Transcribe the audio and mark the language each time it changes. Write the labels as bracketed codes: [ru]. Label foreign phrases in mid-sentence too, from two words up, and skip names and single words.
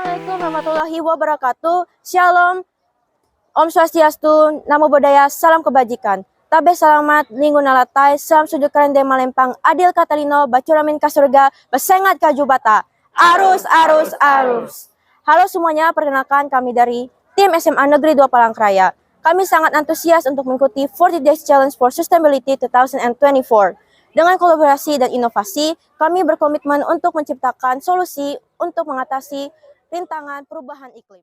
[ar] Assalamualaikum warahmatullahi wabarakatuh. [id] Shalom, Om Swastiastu, Namo Buddhaya, salam kebajikan. [knx] Tabe selamat, linggu nalatai, salam sujud karende malempang, adil katalino, bacuramin ka surga, besengat ka jubata. Arus, arus, arus. [id] Halo semuanya, perkenalkan kami dari tim SMA Negeri 2 Palangkaraya. Kami sangat antusias untuk mengikuti [en] 40 Days Challenge for Sustainability [id] 2024. Dengan kolaborasi dan inovasi, kami berkomitmen untuk menciptakan solusi untuk mengatasi rintangan perubahan iklim.